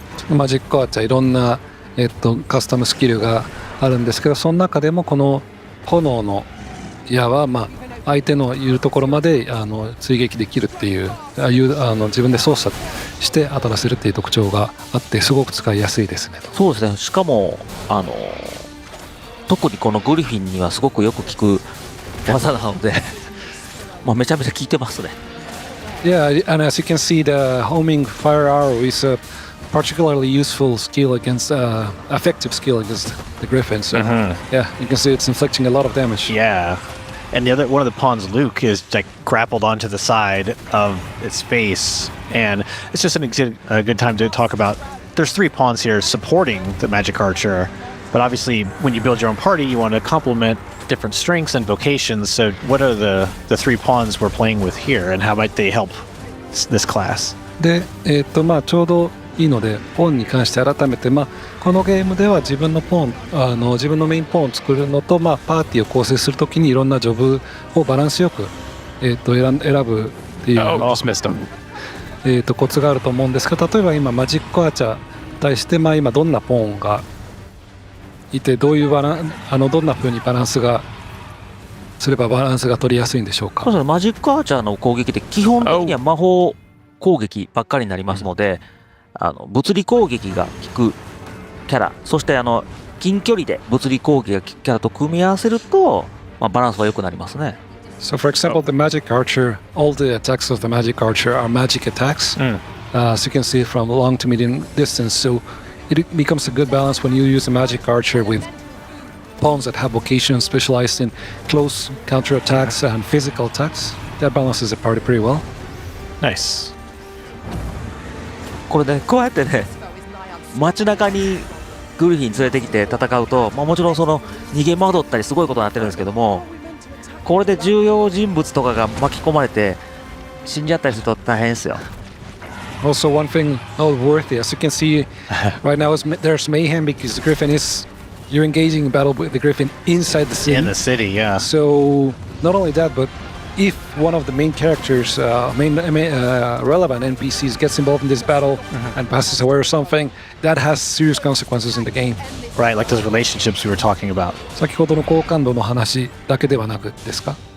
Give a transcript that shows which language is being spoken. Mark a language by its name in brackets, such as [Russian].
[Japanese] マジックアーチャーいろんな、カスタムスキルがあるんですけど、その中でもこの炎の矢は、相手のいるところまで追撃できるっていう自分で操作して当たらせるっていう特徴があってすごく使いやすいですね。そうですね。しかも特にこのグリフィンにはすごくよく効く技なのでめちゃめちゃ効いてますね。 [English] Yeah, and as you can see, the homing fire arrow is a particularly useful skill against effective skill against the Griffin. So yeah, you can see it's inflicting a lot of damage. Yeah. And one of the pawns, Luke, is like grappled onto the side of its face, and it's just a good time to talk about. There's 3 pawns here supporting the magic archer, but obviously, when you build your own party, you want to complement different strengths and vocations. So, what are the 3 pawns we're playing with here, and how might they help this class? [Japanese] で、ちょうどいいのでポンに関して改めて、このゲームでは自分のメインポンを作るのと、パーティーを構成するときにいろんなジョブをバランスよく、選ぶっていう、コツがあると思うんですが、例えば今マジックアーチャーに対して、今どんなポンがいてどんな風にバランスがすればバランスが取りやすいんでしょうか。そうですね。マジックアーチャーの攻撃って基本的には魔法攻撃ばっかりになりますので、物理攻撃が効くキャラ、そして近距離で物理攻撃が効くキャラと組み合わせると、バランスが良くなりますね。 [English] So for example, the magic archer, all the attacks of the magic archer are magic attacks. As you can see from long to medium distance, so it becomes a good balance when you use a magic archer with pawns that have vocation specialized in close counter attacks and physical attacks. That balances the party pretty well. Nice. [Japanese] これね、こうやってね、街中にグリフィン連れてきて戦うと、もちろん逃げ惑ったりすごいことになってるんですけども、これで重要人物とかが巻き込まれて死んじゃったりすると大変ですよ。 [English] Also, one thing noteworthy, as you can see right now, there's mayhem because the Griffin you're engaging in battle with the Griffin inside the city. In the city, yeah. So not only that, but if one of the main characters, relevant NPCs gets involved in this battle and passes away or something, that has serious consequences in the game. Right, like those relationships we were talking about. [Japanese] 先ほどの好感度の話だけではなくですか？